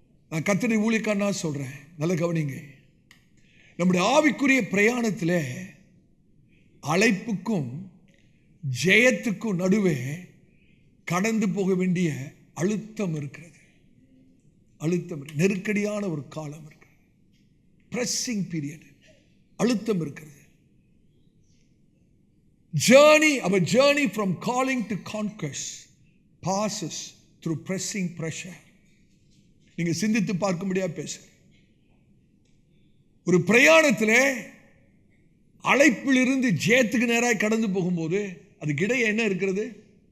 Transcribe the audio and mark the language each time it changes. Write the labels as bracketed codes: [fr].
[ta] நான் கர்த்தருடைய ஊழியக்காரனா சொல்றேன், நல்ல கவனிங்க. நம்முடைய ஆவிக்குரிய பிரயாணத்தில் அழைப்புக்கும் ஜெயத்துக்கும் நடுவே கடந்து போக வேண்டிய அழுத்தம் இருக்கிறது. நெருக்கடியான ஒரு காலம் இருக்கிறது, பிரessing பீரியட், அழுத்தம் இருக்கிறது. [en] Our journey from calling to conquest passes through pressing pressure. [ta] நீங்க சிந்தித்து பார்க்கும்படியா பேசுறேன். ஒரு பிரயாணத்தில் அழைப்பிலிருந்து ஜெயத்துக்கு நேராக கடந்து போகும்போது அதுக்கிடையே என்ன இருக்கிறது?